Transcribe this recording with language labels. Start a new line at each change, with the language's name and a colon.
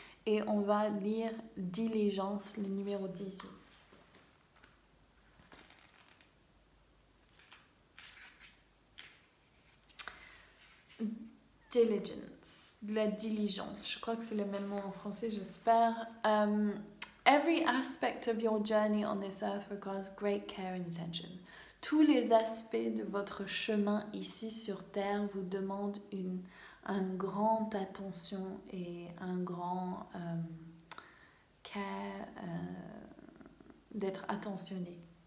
French: Et on va lire diligence, le numéro 18. Diligence, la diligence. Je crois que c'est le même mot en français, j'espère.
English: Every aspect of your journey on this earth requires great care and attention.
French: Tous les aspects de votre chemin ici sur Terre vous demandent une grande attention et un grand care d'être attentionné.